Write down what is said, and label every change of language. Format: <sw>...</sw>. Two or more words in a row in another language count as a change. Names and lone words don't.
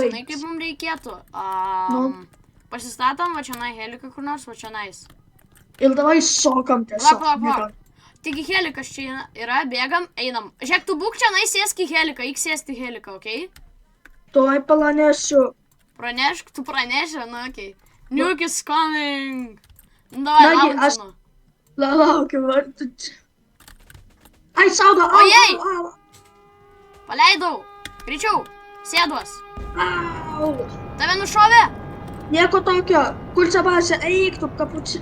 <lt>Žinai, kaip mums reikėtų? Pasistatom va čianai heliką kur nors, va čianais. Ir davai sokam tiesiog. Palauk. Taigi helikas čia yra, bėgam, einam. Žiūrėk, tu būk čianai, sėsk į heliką, eik sėsti į heliką, okei? Tuoj planėsiu. Pranešk, tu praneši, nu okei.</lt> <en>Nuke is coming.</en> <lt>Nu, davai, laukinu. Laukiu, vartu. Ai, saugo, Ojei! au. Paleidau. Greičiau, sėduos. Au. Tave nušovė? Nieko tokio. Kur čia bazė? Eik, tu kapuči.</lt>